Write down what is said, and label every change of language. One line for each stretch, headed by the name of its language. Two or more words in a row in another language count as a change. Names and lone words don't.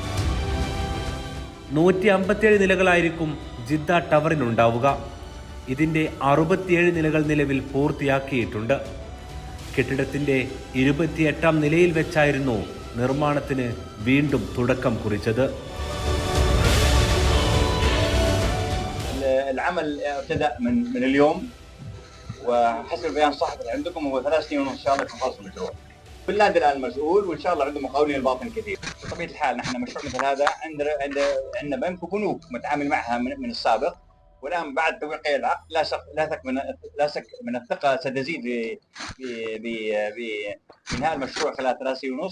Malayalam: 157 നിലകളായിരിക്കും ജിദ്ദ ടവറിനുണ്ടാവുക. ഇതിൻ്റെ 67 നിലകൾ നിലവിൽ പൂർത്തിയാക്കിയിട്ടുണ്ട്. കെട്ടിടത്തിൻ്റെ 28ാം നിലയിൽ വെച്ചായിരുന്നു നിർമ്മാണത്തിന് വീണ്ടും തുടക്കം കുറിച്ചത്.
Arabic: العمل ابتدأ من اليوم، وحسب بيان صاحب عندكم هو 3 سنين ونص ان شاء الله يكون خلص المشروع. بن لادن الان مسؤول، وان شاء الله عنده مقاولين الباطن كثير. بطبيعه الحال نحن مشروع مثل هذا عندنا بنك وبنوك متعامل معها من السابق، والان بعد توقيع العقد لا شك من الثقه ستزيد بانهاء المشروع خلال 3 سنين ونص.